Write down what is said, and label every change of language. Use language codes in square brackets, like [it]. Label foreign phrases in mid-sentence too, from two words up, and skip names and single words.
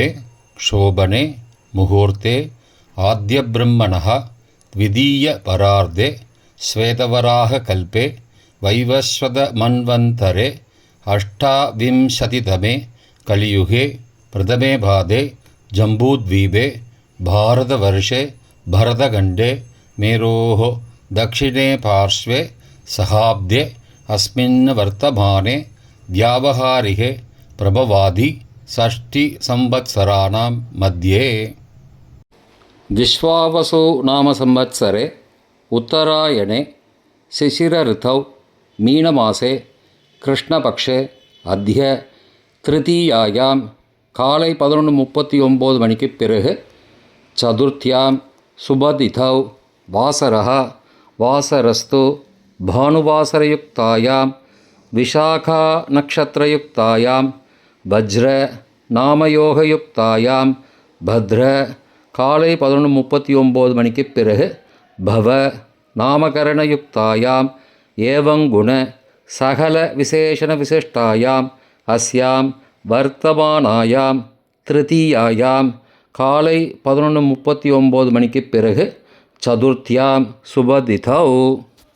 [sa] शोभने मुहूर्ते आद्य ब्रह्मणः द्वितीय परार्धे श्वेतवराह कल्पे वैवस्वत मन्वन्तरे अष्टाविंशतितमे कलियुगे प्रथमे पादे जम्बूद्वीपे भारतवर्षे भरतखण्डे मेरोः दक्षिणे पार्श्वे सहाब्दे अस्मिन् वर्तमाने व्यावहारिके प्रभवादि षष्टिसंवत्सराणां मध्ये विश्वावसु नाम संवत्सरे उत्तरायणे शिशिरऋतौ मीनमासे कृष्णपक्षे अद्य तृतीयायां காலை [ta] 11:39 மணிக்கு பிறகு [sa] चतुर्थ्यां शुभतिथौ वासरः वासरस्तु भानुवासरयुक्तायाम् विशाखा नक्षत्रयुक्तायाम् वज्र नामयोगयुक्तायाम् भद्र [ta] காலை 11:39 மணிக்கு பிறகு [sa] बव नामकरणयुक्तायाम् एवंगुण सकल विशेषण विशिष्टायाम् अस्याम् वर्तमानायाम् तृतीयायाम् [ta] காலை 11:39 மணிக்கு பிறகு [sa] चतुर्थ्यां शुभतिथौ.